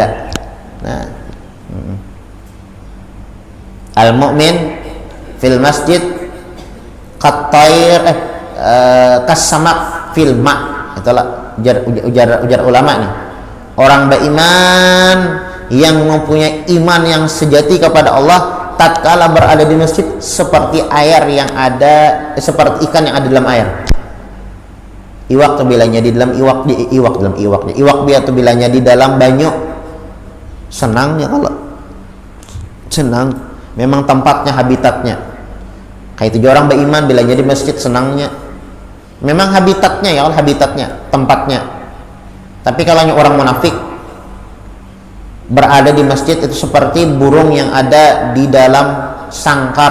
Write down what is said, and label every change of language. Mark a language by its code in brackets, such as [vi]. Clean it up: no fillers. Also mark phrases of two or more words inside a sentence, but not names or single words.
[ar] Nah, المؤمن في المسجد كالطير كالسمك في الماء'. [id] Itulah ujar ulama nih. Orang beriman yang mempunyai iman yang sejati kepada Allah tatkala berada di masjid seperti air yang ada, seperti ikan yang ada dalam air. [bjn] Iwak tuh bilanya di dalam iwak biar tuh bilanya di dalam banyu. [id] Senang ya kalau senang, memang tempatnya, habitatnya. Kayak itu orang beriman bilanya di masjid senangnya. Memang habitatnya ya, habitatnya, tempatnya. Tapi kalau orang munafik berada di masjid itu seperti burung yang ada di dalam sangkar.